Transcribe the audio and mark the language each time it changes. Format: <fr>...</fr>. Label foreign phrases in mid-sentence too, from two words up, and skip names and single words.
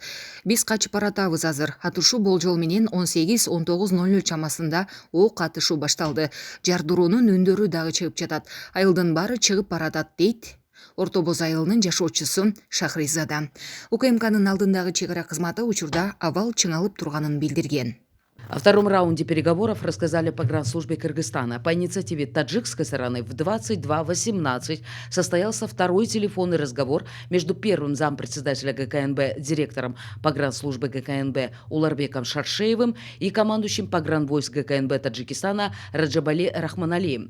<ky>Биз качып баратабыз азыр. Атышуу болжол менен 18:19:00 чамасында ок атышуу башталды. Жардыруунун үндөрү дагы чыгып жатат. Айылдын баары чыгып баратат дейт Орто Боз айылынын жашоочусу Шахризада. УКМКнын алдындагы чек ара кызматы учурда абал чыңалып турганын билдирген.</ky> <ru>О втором раунде переговоров рассказали погранслужбе Кыргызстана. По инициативе таджикской стороны в 22:18 состоялся второй телефонный разговор между первым зампредседателя ГКНБ, директором погранслужбы ГКНБ Уларбеком Шаршеевым и командующим погранвойск ГКНБ Таджикистана Раджабали Рахманалием.</ru>